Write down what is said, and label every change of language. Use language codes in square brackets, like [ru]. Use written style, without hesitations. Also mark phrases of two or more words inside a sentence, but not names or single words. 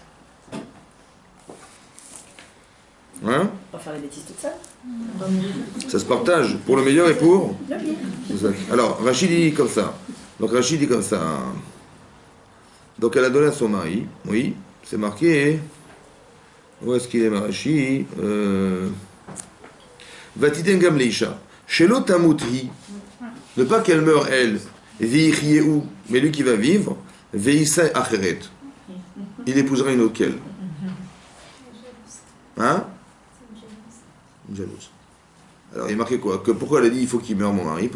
[fr] Hein? Pas faire les bêtises toute seule. Ça se partage pour le meilleur et pour Le bien. Alors, Rachid dit comme ça. Donc Rachid dit comme ça. Donc elle a donné à son mari. Oui, c'est marqué. Où est-ce qu'il est, Rachid? [he] ותתן גם לאישה. שלא תמותי. [fr] Ne pas qu'elle meure, elle. Veichiehu. Mais lui qui va vivre. [he] וישא אחרת. [fr] Il épousera une autre qu'elle. Hein? Une jalouse. Alors il est marqué quoi? Que pourquoi elle a dit il faut qu'il meure mon mari?